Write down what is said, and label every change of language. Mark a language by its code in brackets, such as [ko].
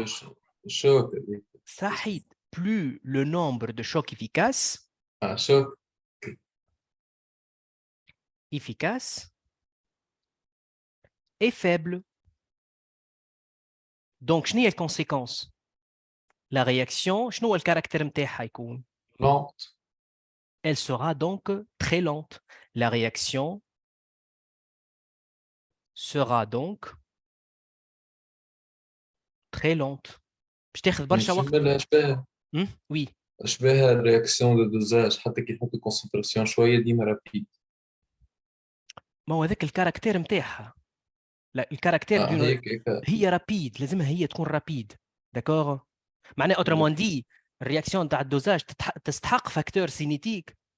[fr] De choc. Sahid. Plus le nombre de chocs efficaces, Ah, choc. est faible. Donc, [ar] شنو هي [fr] les conséquences? La réaction, [ar] شنو هو الكاركتر نتاعها يكون؟ [fr] Lente. Elle sera donc très lente. La réaction sera donc très lente. [ar] باش تاخذ برشا وقت. Oui. أشبه الرياكسيون دو دوزاج حتى كي يحطوا كونسنتراسيون شوية ديما رابيد. ما هو هذاك الكاركتير نتاعها. لا الكاركتير هيك هي رابيد، لازمها هي تكون رابيد. داكور؟ معناها اوترومون دي الرياكسيون تاع الدوزاج تستحق فاكتور سينيتيك؟